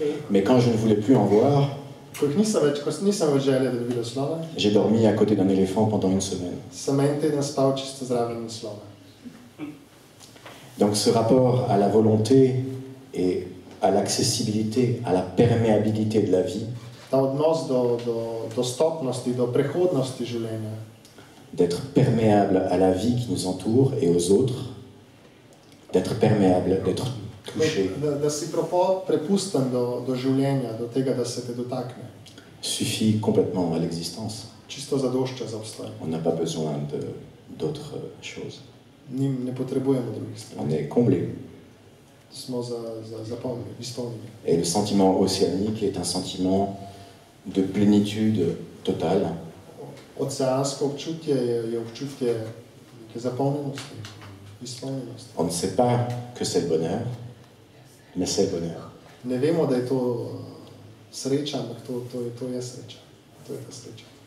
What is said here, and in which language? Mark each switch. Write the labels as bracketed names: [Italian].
[French] Mais quand je ne voulais plus en voir, [Slovenian] Ko nisem več želel, da bi videl slone, [French] j'ai dormi à côté d'un éléphant pendant une semaine. [Slovenian] sem en teden spal čisto zraven slona. [French] Donc ce rapport à la volonté et à l'accessibilité, à la perméabilité de la vie, [Slovenian] Ta odnos do dostopnosti, do prehodnosti življenja, [French] d'être perméable à la vie qui nous entoure et aux autres, d'être perméable, d'être touché, [Slovenian] da si prepusten do življenja, do tega, da se te dotakne. [French] suffit complètement à l'existence. [Slovenian] Čisto zadošča za obstoj. [French] On n'a pas besoin d'autres choses. [Slovenian] Ne potrebujemo drugih [French] On [Slovenian] stvari. [French] est comblé. [Slovenian] Smo zapolnjeni, izpolnjeni. [French] Et le sentiment océanique est un sentiment de plénitude totale. [Slovenian] Oceansko občutje je občutje neke zapolnjenosti, izpolnjenosti. [French] On ne sait pas que c'est le bonheur, mais c'est le bonheur. [Slovenian] Ne vemo, da je to sreča, ampak to je sreča. To je ta sreča.